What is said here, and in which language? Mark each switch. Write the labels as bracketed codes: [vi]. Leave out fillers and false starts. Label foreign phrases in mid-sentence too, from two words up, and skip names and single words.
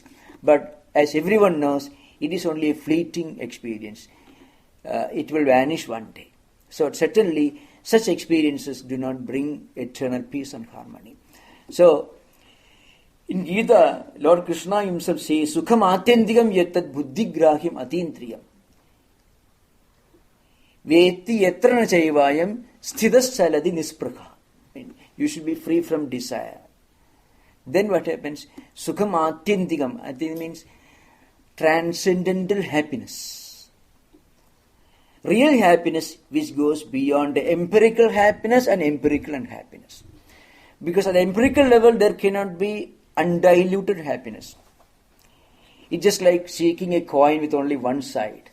[en] But as everyone knows, it is only a fleeting experience. It will vanish one day. So certainly such experiences do not bring eternal peace and harmony. So in Gita, Lord Krishna himself says, [sa] Sukham atyandikam yattad buddhigrahyam atindriyam. Veti yatrana chaivayam sthidas saladi nispraka. [en] You should be free from desire. Then what happens? [sa] Sukham atyandikam. [en] Atyandikam means transcendental happiness. Real happiness which goes beyond the empirical happiness and empirical unhappiness. Because at the empirical level there cannot be undiluted happiness. It's just like seeking a coin with only one side.